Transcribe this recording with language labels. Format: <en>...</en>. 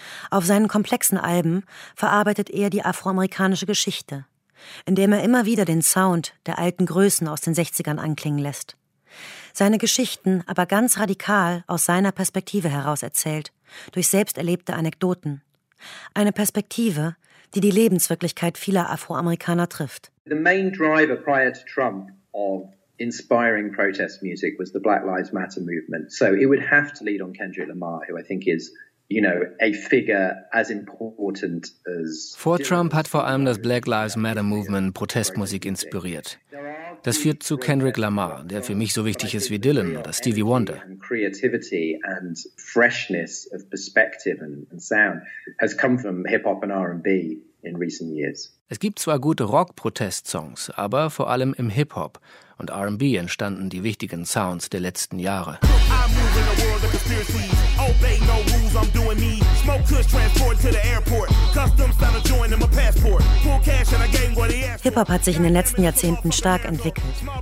<de>Auf seinen komplexen Alben verarbeitet er die afroamerikanische Geschichte, indem er immer wieder den Sound der alten Größen aus den 60ern anklingen lässt. Seine Geschichten aber ganz radikal aus seiner Perspektive heraus erzählt, durch selbsterlebte Anekdoten. Eine Perspektive, die die Lebenswirklichkeit vieler Afroamerikaner trifft.</de> <en>The main driver prior to Trump of inspiring protest music was the Black Lives Matter movement. So it would have to lead on Kendrick Lamar, who I think is, you know, a figure as important as.</en> <de>Vor Trump hat vor allem das Black Lives Matter Movement Protestmusik inspiriert. Das führt zu Kendrick Lamar, der für mich so wichtig ist wie Dylan oder Stevie Wonder.</de> <en>Creativity and freshness of perspective and sound has come from hip-hop and R&B in recent years.</en> <de>Es gibt zwar gute Rock-Protest-Songs, aber vor allem im Hip-Hop und R&B entstanden die wichtigen Sounds der letzten Jahre. Hip-Hop hat sich in den letzten Jahrzehnten stark entwickelt.</de>